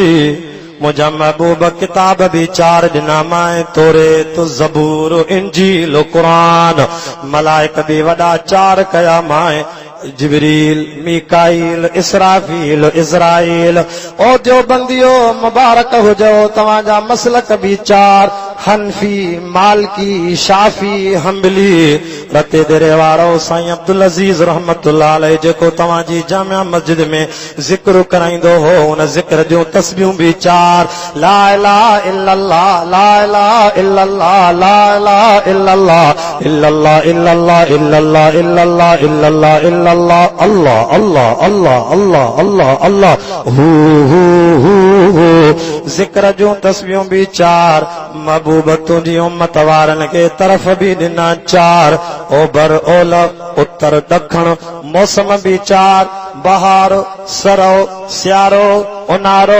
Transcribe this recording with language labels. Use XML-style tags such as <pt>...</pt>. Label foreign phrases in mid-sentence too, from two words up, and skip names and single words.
<sd>मुंहिंजा महबूब किताब बि 4 ॾिना मां, तौरेत, ज़बूर, इंजील, क़ुरान। मलाइक बि वॾा 4 कया मां, जिब्रील, मीकाईल, इसराफील, इज़राइल। ओ देवबंदियो मुबारक हुजो, तव्हांजा मसलक बि 4, हनफी, मालकी, शाफी, हंबली। रते देरे वारो साईं अब्दुल अज़ीज़</sd> <ar>رحمة الله عليه</ar> <sd>जेको तव्हांजी जामिया मस्जिद में ज़िक्र कराईंदो हो, उन ज़िक्र जूं तस्बीहूं बि 4,</sd> <ar>لا إله إلا الله، لا إله إلا الله، لا إله إلا الله، إلا الله إلا الله إلا الله إلا الله إلا الله إلا الله، الله الله الله الله الله الله, هو هو هو هو.</ar> <sd>ज़िक्र जूं तस्बीहूं बि 4, महबूब तुंहिंजी उम्मत वारनि खे तरफ़ बि ॾिना 4, ओभर ओलह उत्तर ॾखण, मौसम बि 4, बहार, सरो, सियारो, उनारो।</sd>